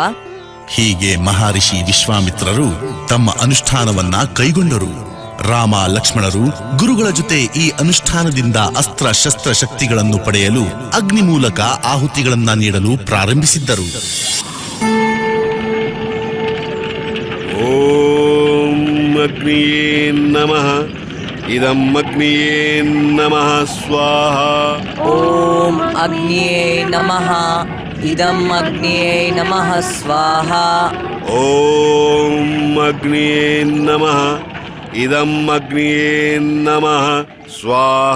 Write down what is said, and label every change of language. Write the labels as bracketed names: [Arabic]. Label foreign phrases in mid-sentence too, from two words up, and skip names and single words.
[Kannada] ಹೀಗೆ ಮಹರ್ಷಿ ವಿಶ್ವಾಮಿತ್ರರು ತಮ್ಮ ಅನುಷ್ಠಾನವನ್ನ ಕೈಗೊಂಡರು. ರಾಮ ಲಕ್ಷ್ಮಣರು ಗುರುಗಳ ಜೊತೆ ಈ ಅನುಷ್ಠಾನದಿಂದ ಅಸ್ತ್ರ ಶಸ್ತ್ರ ಶಕ್ತಿಗಳನ್ನು ಪಡೆಯಲು ಅಗ್ನಿ ಮೂಲಕ ಆಹುತಿಗಳನ್ನ ನೀಡಲು ಪ್ರಾರಂಭಿಸಿದ್ದರು. [Sanskrit] ಓಂ ಅಗ್ನಿಯೇ ನಮಃ. ಇದಂ ಅಗ್ನಿಯೇ ನಮಃ ಸ್ವಾಹ. ಓಂ ಅಗ್ನಿಯೇ ನಮಃ. ಇದಂ ಅಗ್ನಿಯೇ ನಮಃ ಸ್ವಾಹ. ಓಂ ಅಗ್ನಿಯೇ ನಮಃ. ಇದಂ ಅಗ್ನಿಯೇ ನಮಃ ಸ್ವಾಹ.